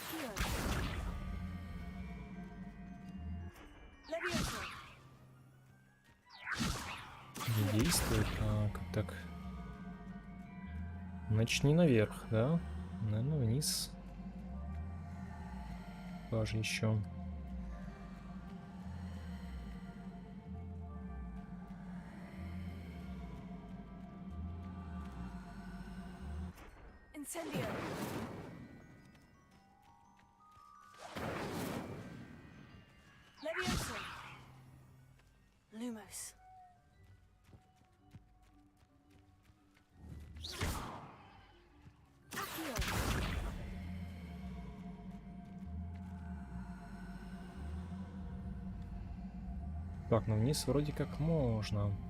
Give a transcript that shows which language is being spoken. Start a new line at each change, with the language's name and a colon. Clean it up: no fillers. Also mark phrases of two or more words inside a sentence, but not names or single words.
Russian: Не действует. Так. Значит, не наверх, да? Наверное, вниз. Даже еще.
Latin: Incendio. Levioso. Lumos.
Russian: Так, ну вниз вроде как можно.